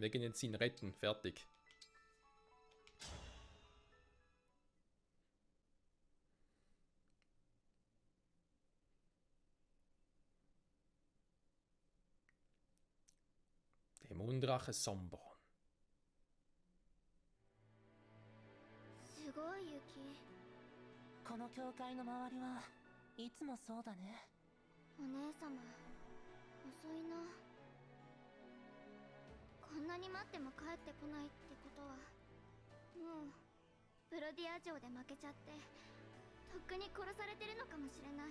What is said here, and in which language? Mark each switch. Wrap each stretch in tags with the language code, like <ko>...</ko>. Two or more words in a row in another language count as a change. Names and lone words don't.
<de>Wir gehen jetzt ihn retten, fertig. Dämonendrache Sombron.</de> <ja>すごい雪。この教会の周りはいつもそうだね。お姉様遅いな。こんなに待っても帰ってこないってことはもうブロディア城で負けちゃってとっくに殺されてるのかもしれない。</ja>